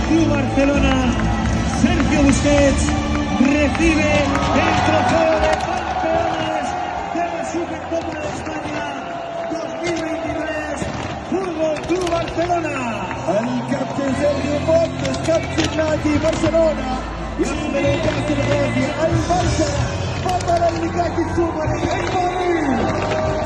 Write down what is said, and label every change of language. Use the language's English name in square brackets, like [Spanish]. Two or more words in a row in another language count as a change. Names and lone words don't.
[Spanish] Barcelona, Sergio Busquets, recibe el trofeo de campeones de la Supercopa de España 2023, Fútbol Club Barcelona. [Arabic] الكابتن سيرجيو بوسكيتس كابتن نادي برشلونة يحمل كأس الغازي البرشا بطلا لكأس السوبر الإسباني.